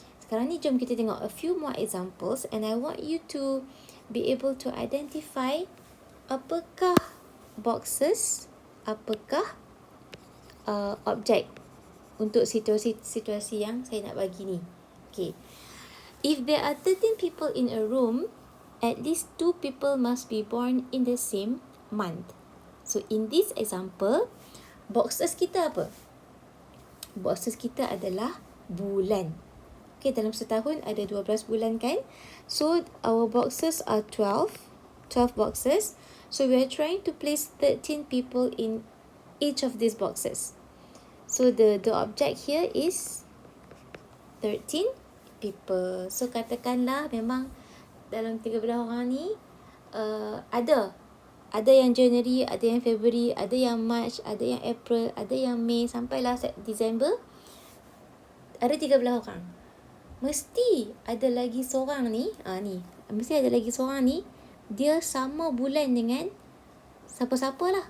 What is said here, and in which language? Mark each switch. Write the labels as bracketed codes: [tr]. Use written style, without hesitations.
[ms] Sekarang ni jom kita tengok [en] a few more examples and I want you to be able to identify [ms] apakah boxes, apakah objek untuk situasi yang saya nak bagi ni. Okay. [en] If there are 13 people in a room, at least 2 people must be born in the same month. So in this example, boxes [ms] kita apa? Boxes kita adalah bulan. Okay, dalam setahun ada 12 bulan kan? [en] So our boxes are 12 boxes. So we are trying to place 13 people in each of these boxes. So the object here is 13 people. [ms] So katakanlah memang dalam 13 orang ni ada yang January, ada yang February, ada yang March, ada yang April, ada yang May, sampailah December. Ada 13 orang. Mesti ada lagi seorang ni, mesti ada lagi seorang ni, dia sama bulan dengan siapa-siapa lah.